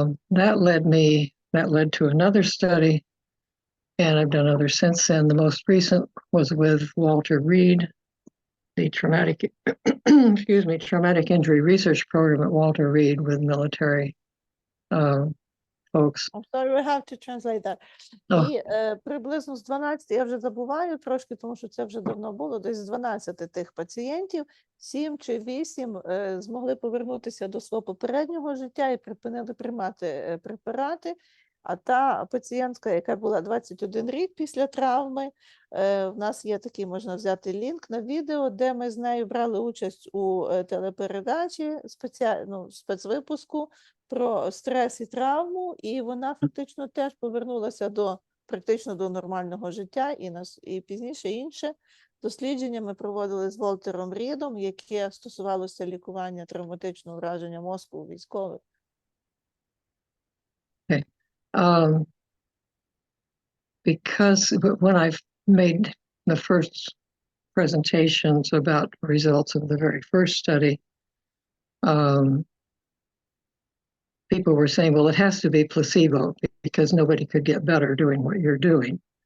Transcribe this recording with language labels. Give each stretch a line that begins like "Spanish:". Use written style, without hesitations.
English: That led to another study, and I've done others since then. The most recent was with Walter Reed, the traumatic injury research program at Walter Reed with military folks. I'm sorry, we have to translate that.
Ukrainian: І приблизно з 12, я вже забуваю трошки, тому що це вже давно було, десь з 12 тих пацієнтів, 7 чи 8 змогли повернутися до свого попереднього життя і припинили приймати препарати. А та пацієнтка, яка була 21 рік після травми, в нас є такий, можна взяти лінк на відео, де ми з нею брали участь у телепередачі, спецвипуску про стрес і травму, і вона фактично теж повернулася практично до нормального життя, і пізніше інше дослідження ми проводили з Волтером Рідом, яке стосувалося лікування травматичного враження мозку у військових.
English: Because when I've made the first presentations about results of the very first study, people were saying, well, it has to be placebo because nobody could get better doing what you're doing.